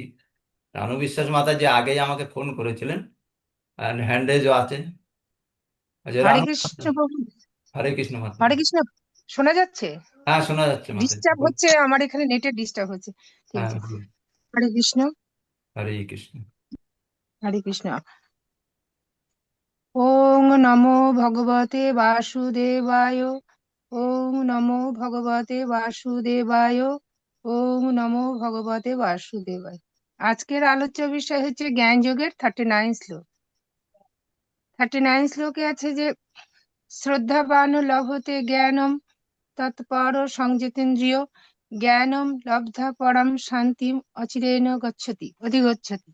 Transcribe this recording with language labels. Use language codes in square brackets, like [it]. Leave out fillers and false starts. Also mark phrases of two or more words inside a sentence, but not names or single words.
[bn] রানু বিশ্বাস মাতাজি আগেই আমাকে ফোন করেছিলেন, হ্যান্ডেজও আছে। আচ্ছা, হরে রানু। কৃষ্ণ প্রভু। হরে কৃষ্ণ হরে মাতাজি। কৃষ্ণ। শোনা যাচ্ছে? হ্যাঁ, শোনা যাচ্ছে মাতাজি। ডিস্টার্ব হচ্ছে, আমার এখানে নেটের ডিস্টার্ব হচ্ছে। ঠিক হ্যাঁ, আছে। বলুন। হরে কৃষ্ণ। হরে কৃষ্ণ। [sa] হরে কৃষ্ণ। ओं नमो भगवते वासुदेवाय। ओं नमो भगवते वासुदेवाय। ओं नमो भगवते वासुदेवाय। [bn] আজকের আলোচ্য বিষয় হচ্ছে জ্ঞান যোগের 39 শ্লোক। [sa] 39 [bn] শ্লোকে আছে যে [sa] श्रद्धावान लभते ज्ञानम तत्पर संयतेन्द्रिय ज्ञानम लब्धा परम शान्तिम अचिरेण अधिगच्छति।